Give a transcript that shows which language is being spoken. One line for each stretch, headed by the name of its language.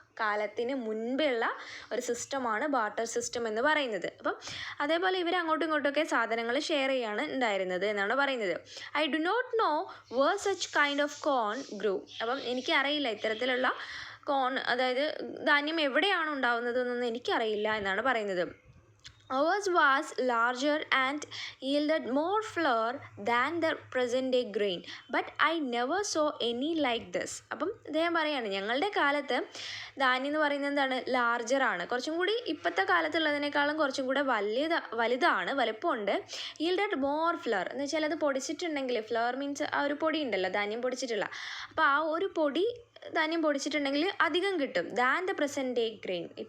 Malayalam: കാലത്തിന് മുൻപുള്ള ഒരു സിസ്റ്റമാണ് ബാർട്ടർ സിസ്റ്റം എന്ന് പറയുന്നത്. അപ്പം അതേപോലെ ഇവർ അങ്ങോട്ടും ഇങ്ങോട്ടൊക്കെ സാധനങ്ങൾ ഷെയർ ചെയ്യാണ് ഉണ്ടായിരുന്നത് എന്നാണ് പറയുന്നത്.
English: I do not know where such kind of corn grew.
Malayalam: അപ്പം എനിക്കറിയില്ല ഇത്തരത്തിലുള്ള കോൺ, അതായത് ധാന്യം എവിടെയാണ് ഉണ്ടാവുന്നതെന്നൊന്നും എനിക്കറിയില്ല എന്നാണ് പറയുന്നത്.
English: Ours was larger and yielded more flour than the present day grain, but I never saw any like this.
Malayalam: അപ്പം അദ്ദേഹം പറയാണ് ഞങ്ങളുടെ കാലത്ത് ധാന്യം എന്ന് പറയുന്നത് എന്താണ്, ലാർജറാണ്, കുറച്ചും കൂടി ഇപ്പോഴത്തെ കാലത്തുള്ളതിനേക്കാളും കുറച്ചും കൂടെ വലുതാണ്, വലുപ്പമുണ്ട്.
English: yielded more flour
Malayalam: എന്ന് വെച്ചാൽ അത് പൊടിച്ചിട്ടുണ്ടെങ്കിൽ, ഫ്ലവർ മീൻസ് ആ ഒരു പൊടി ഉണ്ടല്ലോ, ധാന്യം പൊടിച്ചിട്ടുള്ള, അപ്പോൾ ആ ഒരു പൊടി ധാന്യം പൊടിച്ചിട്ടുണ്ടെങ്കിൽ അധികം കിട്ടും
English: Than the present day grain.